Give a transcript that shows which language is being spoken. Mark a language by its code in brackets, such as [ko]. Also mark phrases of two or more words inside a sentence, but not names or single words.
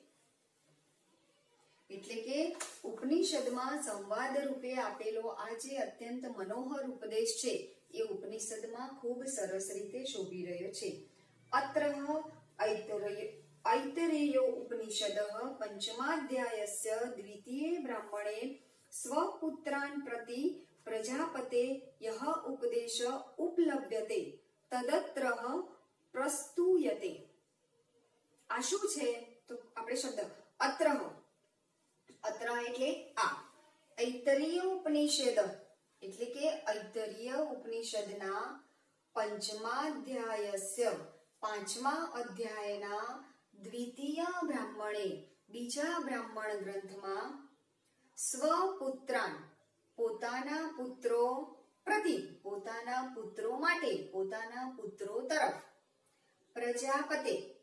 [gu] એટલે કે ઉપનિષદમાં સંવાદ રૂપે આપેલો આ જે અત્યંત મનોહર ઉપદેશ છે એ ઉપનિષદમાં ખૂબ સરસ રીતે શોભી રહ્યો છે. [sa] अत्र ऐतरेयो उपनिषदः पंचमाध्यायस्य द्वितीये ब्राह्मणे स्वपुत्रान् प्रति प्रजापते यः उपदेश उपलभ्यते तदत्रः प्रस्तूयते। [gu] આ શું છે? તો આપણે શબ્દ અત્રહ, અત્રહ એટલે આ. ઐતરીય ઉપનિષદ એટલે કે ઐતરીય ઉપનિષદના પંચમાધ્યાયસ્ય, પાંચમા અધ્યાયના [sa] द्वितीय ब्राह्मणे, [gu] બીજા બ્રાહ્મણ ગ્રંથમાં સ્વપુત્રાન, પોતાના પુત્રો પ્રતિ, પોતાના પુત્રો માટે, પોતાના પુત્રો તરફ, પ્રજાપતે,